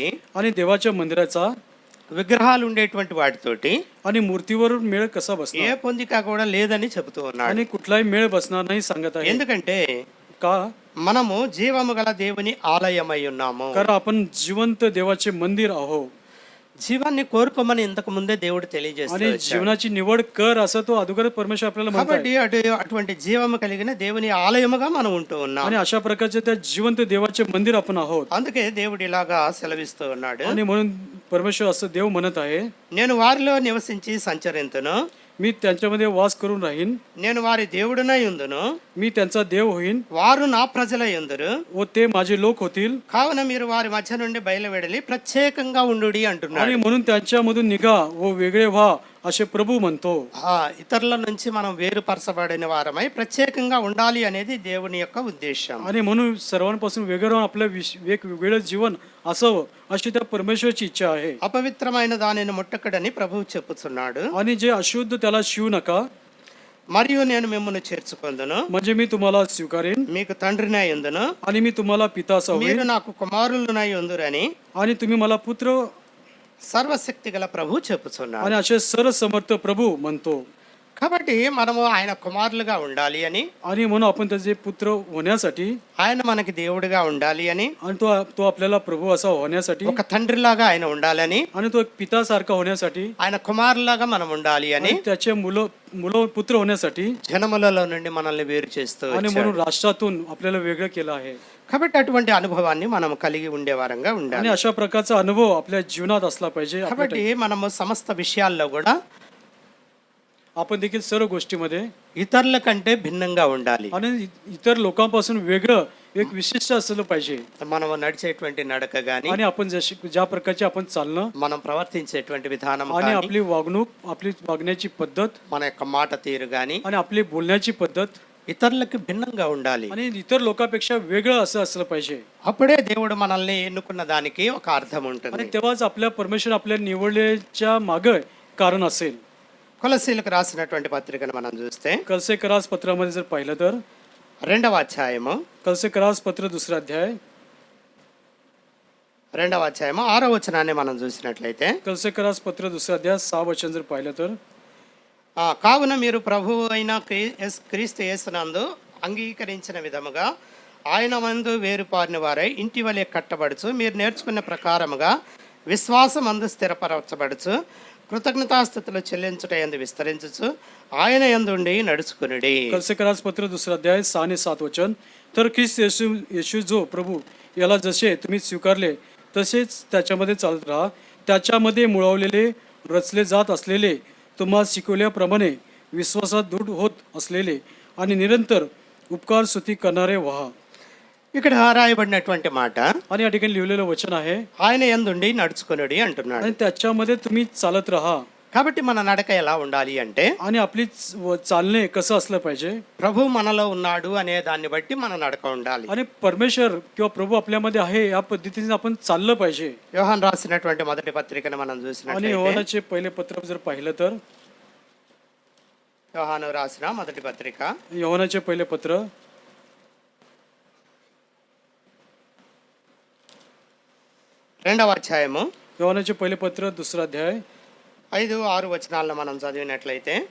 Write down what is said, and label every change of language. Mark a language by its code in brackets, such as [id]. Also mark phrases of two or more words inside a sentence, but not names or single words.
[mr] आणि देवाच्या मंदिराचा [te] విగ్రహాలు ఉండేటువంటి వాటితోటి [mr] आणि मूर्तीवर मेळ कसा [te] ఏ [mr] बसणार. [te] పొందిక కూడా లేదని చెబుతూ ఉన్నాడు. [mr] आणि कुठलाही मेळ बसणार नाही सांगत आहे. [te] ఎందుకంటే [mr] का, [te] మనము జీవము గల దేవుని ఆలయమై ఉన్నాము. [mr] कारण आपण जिवंत देवाचे मंदिर आहोत. [te] జీవాన్ని కోరుకోమని ఇంతకు ముందే దేవుడు [mr] आणि [te] తెలియజేస్తాడు. [mr] जीवनाची निवड कर असं तो अगोदर परमेश्वर आपल्याला म्हणत [te] కాబట్టి [mr] आहे. [te] అటువంటి జీవము కలిగిన దేవుని ఆలయముగా మనం ఉంటూ ఉన్నాం. [mr] आणि अशा प्रकारचे त्या जिवंत देवाचे मंदिर आपण आहोत. [te] అందుకే దేవుడు ఇలాగా సెలవిస్తూ ఉన్నాడు, [mr] आणि म्हणून परमेश्वर असं देव म्हणत आहे, [te] నేను వారిలో నివసించి సంచరింతును, [mr] मी त्यांच्यामध्ये वास करून राहीन, [te] నేను వారి దేవుడునై ఉందును, [mr] मी त्यांचा देव होईन [te] వారు నా ప్రజలై ఉందురు, [mr] व ते माझे लोक होतील. [te] కావున మీరు వారి మధ్య నుండి బయలువెడలి ప్రత్యేకంగా ఉండుడి అంటున్నాడు. [mr] आणि म्हणून त्यांच्यामधून निघा व वेगळे व्हा असे प्रभू म्हणतो. [te] ఇతరుల నుంచి మనం వేరుపరచబడిన వారమై ప్రత్యేకంగా ఉండాలి అనేది దేవుని యొక్క ఉద్దేశం. [mr] आणि म्हणून सर्वांपासून वेगळं राहून आपलं वेगवेगळं जीवन असावं अशी त्या परमेश्वरची इच्छा आहे. [te] అపవిత్రమైన దానిని ముట్టకడని ప్రభువు చెప్పుచున్నాడు. [mr] आणि जे अशुद्ध त्याला शिवू नका, [te] మరియు నేను మిమ్మల్ని చేర్చుకొందును, [mr] म्हणजे मी तुम्हाला स्वीकारेन [te] మీకు తండ్రినై ఉందును, [mr] आणि मी तुम्हाला पिता असा [te] మీరు [mr] होईन [te] నాకు కుమారులనై ఉందురని [mr] आणि तुम्ही मला पुत्र. [te] సర్వశక్తి గల ప్రభు చెప్పుచున్నాడు. [mr] आणि असे सर्वसमर्थ प्रभू म्हणतो. [te] కాబట్టి మనము ఆయన కుమారులుగా ఉండాలి అని, [mr] आणि म्हणून आपण त्याचे पुत्र होण्यासाठी [te] ఆయన మనకి దేవుడిగా ఉండాలి అని, [mr] आणि तो आपल्याला प्रभू असा होण्यासाठी [te] ఒక తండ్రిలాగా ఆయన ఉండాలని, [mr] आणि तो एक पितासारखा होण्यासाठी [te] ఆయన కుమారులాగా మనం ఉండాలి అని [mr] आणि त्याचे मुलं पुत्र होण्यासाठी [te] జనములలో నుండి మనల్ని వేరు చేస్తూ [mr] आणि [te] వచ్చాడు. [mr] म्हणून राष्ट्रातून आपल्याला वेगळं केलं आहे. [te] కాబట్టి అటువంటి అనుభవాన్ని మనం కలిగి ఉండే వారంగా [mr] आणि [te] ఉండాలి. [mr] अशा प्रकारचा अनुभव आपल्या जीवनात असला पाहिजे. [te] కాబట్టి మనము సమస్త విషయాల్లో కూడా [mr] आपण देखील सर्व गोष्टीमध्ये [te] ఇతరుల కంటే భిన్నంగా ఉండాలి. [mr] आणि इतर लोकांपासून वेगळं एक विशिष्ट असलं पाहिजे. [te] మనం నడిచేటువంటి నడక గాని, [mr] आणि आपण ज्या प्रकारचे आपण चालणं [te] మనం ప్రవర్తించేటువంటి విధానం [mr] आणि [te] గాని, [mr] आपली वागणूक, आपली वागण्याची पद्धत [te] మన యొక్క మాట తీరు గాని [mr] आणि आपली बोलण्याची पद्धत [te] ఇతరులకు భిన్నంగా ఉండాలి. [mr] आणि इतर लोकांपेक्षा वेगळं असं असलं पाहिजे. [te] అప్పుడే దేవుడు మనల్ని ఎన్నుకున్న దానికి ఒక అర్థం [mr] आणि [te] ఉంటుంది. [mr] तेव्हाच आपल्या परमेश्वर आपल्या निवडल्याच्या मागं कारण असेल. [te] కొలస్సీలకు రాసినటువంటి పత్రికను మనం చూస్తే [mr] कलसे करास पत्रामध्ये जर पाहिलं तर [te] 2వ అధ్యాయము [mr] कलसे करास पत्र 2 अध्याय [te] 2వ అధ్యాయము 6వ వచనాన్ని మనం చూసినట్లయితే, [mr] कलसे करास पत्र 2 अध्याय 6 वचन जर पाहिलं तर [te] కావున మీరు ప్రభువు అయిన క్రీస్తు యేసునందు అంగీకరించిన విధముగా ఆయన మందు వేరుపారిన వారై ఇంటి వలె కట్టబడుచు, మీరు నేర్చుకున్న ప్రకారముగా విశ్వాసమందు స్థిరపరచబడుచు, కృతజ్ఞతాస్థుతులు చెల్లించుట యందు విస్తరించుచు, ఆయన యందుండి నడుచుకునుడి. [mr] कलसे करास पत्र 2 अध्याय 6 आणि 7 वचन. तर ख्रिस्त येशू जो प्रभू याला जसे तुम्ही स्वीकारले तसेच त्याच्यामध्ये चालत राहा. त्याच्यामध्ये मुळवलेले, रचले जात असलेले, तुम्हाला शिकवल्याप्रमाणे विश्वासात दृढ होत असलेले आणि निरंतर उपकार स्तुती करणारे व्हा. [te] ఇక్కడ రాయబడినటువంటి మాట [mr] आणि या ठिकाणी लिहिलेलं वचन आहे, [te] ఆయన యందుండి నడుచుకునుడి అంటున్నాడు. [mr] आणि त्याच्यामध्ये तुम्ही चालत राहा. [te] కాబట్టి మన నడక ఎలా ఉండాలి అంటే, [mr] आणि आपली चालणे कसं असलं पाहिजे. [te] ప్రభు మనలో ఉన్నాడు అనే దాన్ని బట్టి మన నడక ఉండాలి. [mr] आणि परमेश्वर किंवा प्रभू आपल्यामध्ये आहे या पद्धतीने आपण चाललं पाहिजे. [te] యోహాను రాసినటువంటి మొదటి పత్రికను మనం [mr] आणि [te] చూసినట్లయితే, [mr] योहानाचे पहिले पत्र जर पाहिलं तर [te] యోహాను రాసిన మొదటి పత్రిక [mr] योहानाचे पहिले पत्र [te] 2వ అధ్యాయము [mr] योहानाचे पहिले पत्र 2 अध्याय [te] 5-6 వచనాలను మనం చదివినట్లయితే,